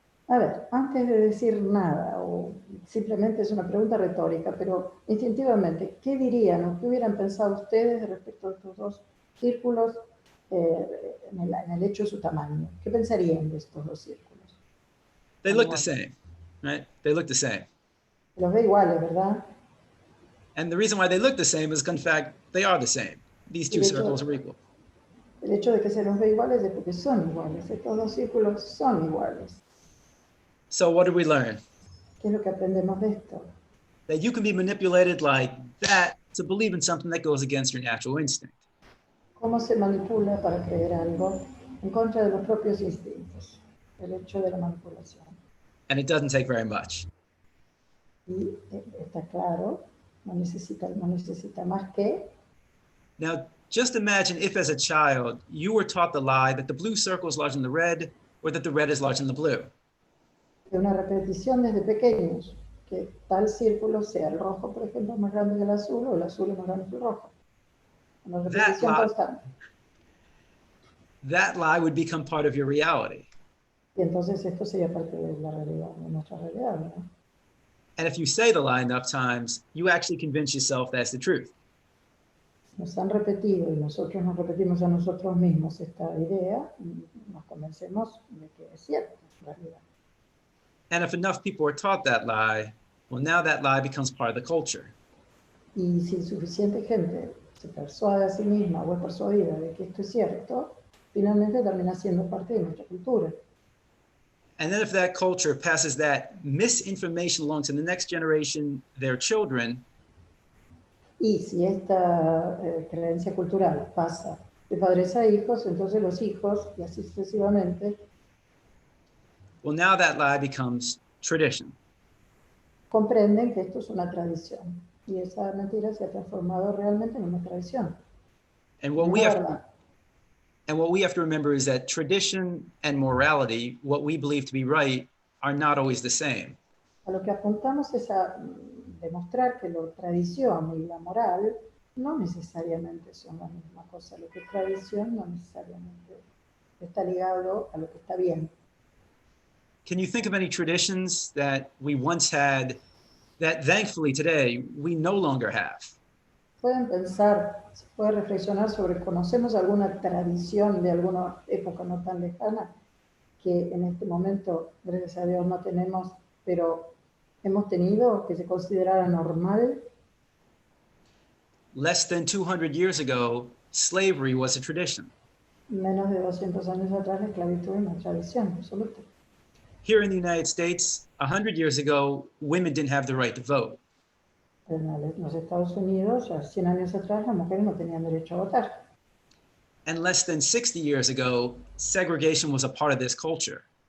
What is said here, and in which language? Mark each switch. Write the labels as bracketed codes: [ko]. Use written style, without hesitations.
[es] A ver, antes de decir nada, o simplemente es una pregunta retórica, pero instintivamente, ¿qué dirían o qué hubieran pensado ustedes respecto a estos dos círculos en el hecho de su tamaño? ¿Qué pensarían de estos dos círculos? [en] They look the same, right? They look the same. [es] Los ve iguales, ¿verdad? [en] And the reason why they look the same is, in fact, they are the same. These two circles are equal. [es] El hecho de que se los ve iguales es porque son iguales. Estos dos círculos son iguales. [en] So what did we learn? [es] ¿Qué es lo que aprendemos de esto? [en] That you can be manipulated like that to believe in something that goes against your natural instinct. [es] ¿Cómo se manipula para creer algo en contra de los propios instintos? El hecho de la manipulación. [en] And it doesn't take very much. [es] Y está claro, no necesita más que. [en] Now, just imagine if as a child, you were taught the lie that the blue circle is larger than the red, or that the red is larger than the blue. [es] de una repetición desde pequeños, que tal círculo sea el rojo, por ejemplo, más grande que el azul, o el azul es más grande que el rojo. Una repetición constante. [en] That lie would become part of your reality. [es] Y entonces esto sería parte de la realidad, de nuestra realidad, ¿no? [en] And if you say the lie enough times, you actually convince yourself that's the truth. [es] Nos han repetido y nosotros nos repetimos a nosotros mismos esta idea y nos convencemos de que es cierto, en realidad. [en] And if enough people are taught that lie, well, now that lie becomes part of the culture. [es] Y si suficiente gente se persuade a sí misma o es persuadida de que esto es cierto, finalmente termina siendo parte de nuestra cultura. [en] And then if that culture passes that misinformation along to the next generation, their children, [es] Y si esta creencia cultural pasa de padres a hijos, entonces los hijos, y así sucesivamente, [en] well, now that lie becomes tradition. [es] comprenden que esto es una tradición. Y esa mentira se ha transformado realmente en una tradición. [en] And what we have to remember is that tradition and morality, what we believe to be right, are not always the same. [es] A lo que apuntamos es a demostrar que la tradición y la moral no necesariamente son la misma cosa. Lo que es tradición no necesariamente está ligado a lo que está bien. [en] Can you think of any traditions that we once had that thankfully today we no longer have? [es] Pueden pensar, se puede reflexionar sobre, ¿conocemos alguna tradición de alguna época no tan lejana que en este momento, gracias a Dios, no tenemos, pero hemos tenido, que se considerara normal? [en] Less than 200 years ago, slavery was a tradition. [es] Menos de 200 años atrás, la esclavitud es una tradición absoluta. [en] Here in the United States, 100 years ago, women didn't have the right to vote. [es] En los Estados Unidos, a 100 años atrás, las mujeres no tenían derecho a votar. [en] And less than 60 years ago, segregation was a part of this culture.